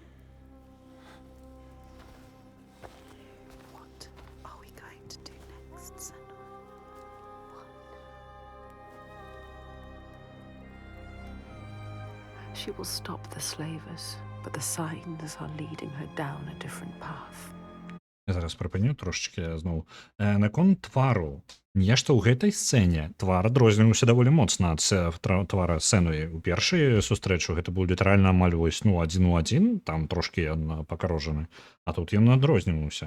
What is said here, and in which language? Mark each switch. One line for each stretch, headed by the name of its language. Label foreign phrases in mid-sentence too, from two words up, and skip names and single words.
English: What are we going to do next, Senna? She will stop the slavers, but the signs are leading her down a different path.
Belarusian: Я зараз прыпыню трошачки зноў. Наконт твару. Нешта ў гэтай сцэне твар адрозніваўся даволі моцна ад твара Сэнуі. У першай сустрэчу гэта быў літаральна амаль вось, ну, адзін у адзін, там трошкі ён пакарожаны, а тут ён адрозніваўся.